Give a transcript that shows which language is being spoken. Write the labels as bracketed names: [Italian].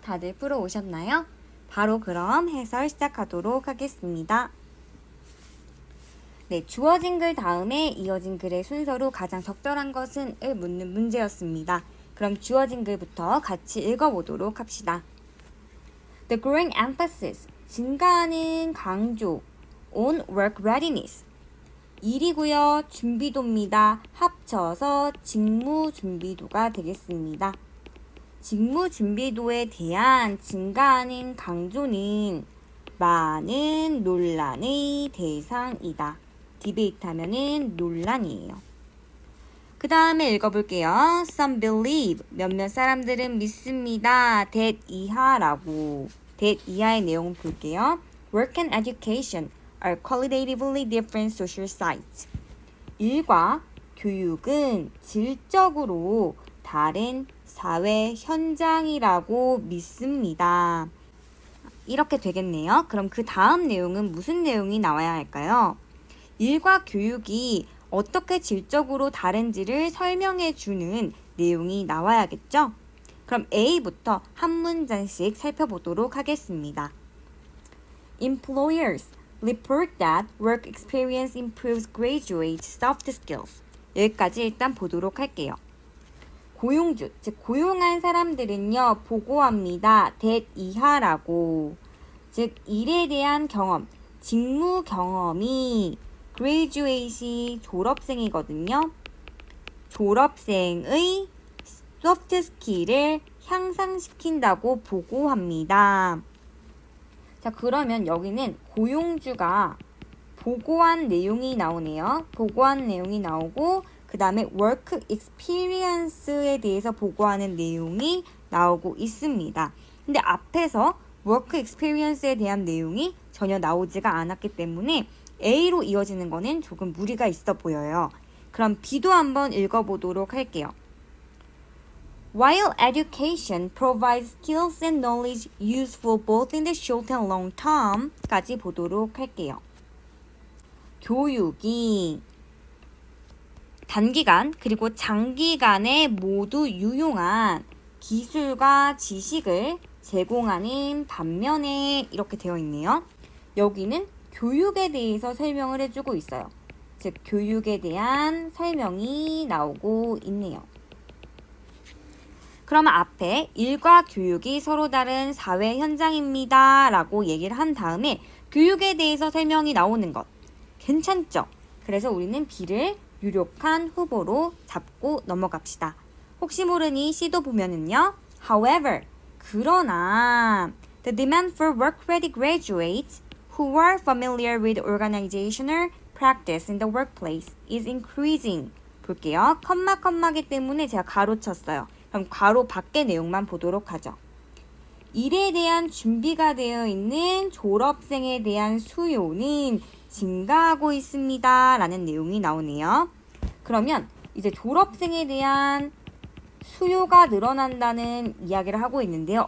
[Korean] 다들 풀어 오셨나요? 바로 그럼 해설 시작하도록 하겠습니다. 네, 주어진 글 다음에 이어진 글의 순서로 가장 적절한 것은 을 묻는 문제였습니다. 그럼 주어진 글부터 같이 읽어보도록 합시다. [English] The growing emphasis, [Korean] 증가하는 강조 [English] on work readiness. [Korean] 일이고요. 준비도입니다. 합쳐서 직무 준비도가 되겠습니다. 직무 준비도에 대한 증가하는 강조는 많은 논란의 대상이다. 디베이트 하면은 논란이에요. 그 다음에 읽어볼게요. [English] Some believe, [Korean] 몇몇 사람들은 믿습니다. that 이하라고. that 이하의 내용 볼게요. [English] Work and education are qualitatively different social sites. [Korean] 일과 교육은 질적으로 다른 사회 현장이라고 믿습니다. 이렇게 되겠네요. 그럼 그 다음 내용은 무슨 내용이 나와야 할까요? 일과 교육이 어떻게 질적으로 다른지를 설명해 주는 내용이 나와야겠죠? 그럼 A부터 한 문장씩 살펴보도록 하겠습니다. [English] Employers report that work experience improves graduate soft skills. [Korean] 여기까지 일단 보도록 할게요. 고용주, 즉 고용한 사람들은요, 보고합니다. that 이하라고. 즉 일에 대한 경험, 직무 경험이 graduate이 졸업생이거든요. 졸업생의 soft skill을 향상시킨다고 보고합니다. 자, 그러면 여기는 고용주가 보고한 내용이 나오네요. 보고한 내용이 나오고 그 다음에 work experience에 대해서 보고하는 내용이 나오고 있습니다. 근데 앞에서 work experience에 대한 내용이 전혀 나오지가 않았기 때문에 A로 이어지는 거는 조금 무리가 있어 보여요. 그럼 B도 한번 읽어보도록 할게요. [English] While education provides skills and knowledge useful both in the short and long term [Korean] 까지 보도록 할게요. 교육이 단기간 그리고 장기간에 모두 유용한 기술과 지식을 제공하는 반면에 이렇게 되어 있네요. 여기는 교육에 대해서 설명을 해주고 있어요. 즉 교육에 대한 설명이 나오고 있네요. 그러면 앞에 일과 교육이 서로 다른 사회 현장입니다 라고 얘기를 한 다음에 교육에 대해서 설명이 나오는 것 괜찮죠? 그래서 우리는 B를 유력한 후보로 잡고 넘어갑시다. 혹시 모르니 C도 보면은요. [English] However, [Korean] 그러나 [English] the demand for work-ready graduates who are familiar with organizational practice in the workplace is increasing. [Korean] 볼게요. 컴마이기 때문에 제가 가로쳤어요. 그럼 괄호 밖의 내용만 보도록 하죠. 일에 대한 준비가 되어 있는 졸업생에 대한 수요는 증가하고 있습니다. 라는 내용이 나오네요. 그러면 이제 졸업생에 대한 수요가 늘어난다는 이야기를 하고 있는데요.